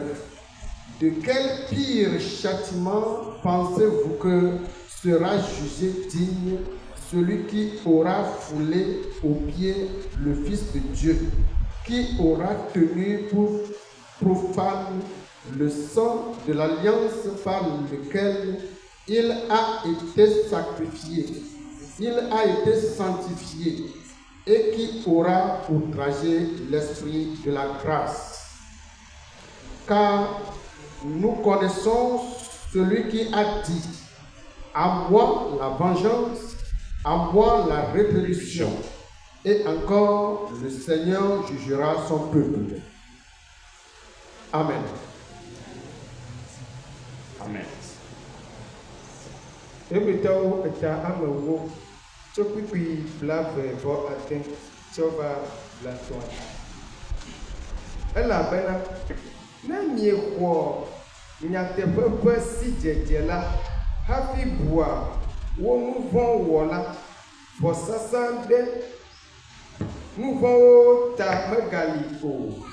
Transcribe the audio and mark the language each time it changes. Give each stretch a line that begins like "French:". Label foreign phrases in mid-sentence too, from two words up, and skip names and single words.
French: De quel pire châtiment pensez-vous que sera jugé digne celui qui aura foulé aux pieds le Fils de Dieu, qui aura tenu pour profane le sang de l'alliance par lequel il a été sacrifié, il a été sanctifié, et qui aura outragé l'esprit de la grâce. Car nous connaissons celui qui a dit: à moi la vengeance, à moi la rétribution. Et encore, le Seigneur jugera son peuple. Amen. Amen.
Ewe: Hebretɔwo eta amewo tso kpikpi blaeve-vɔ-ade tsɔ va blatɔa. Elabena ne miexɔ nyateƒe ƒe sidzedze la hafi bua wo nu vɔ̃ wɔla, vɔsasa ɖe nu vɔ̃wo ta megali o.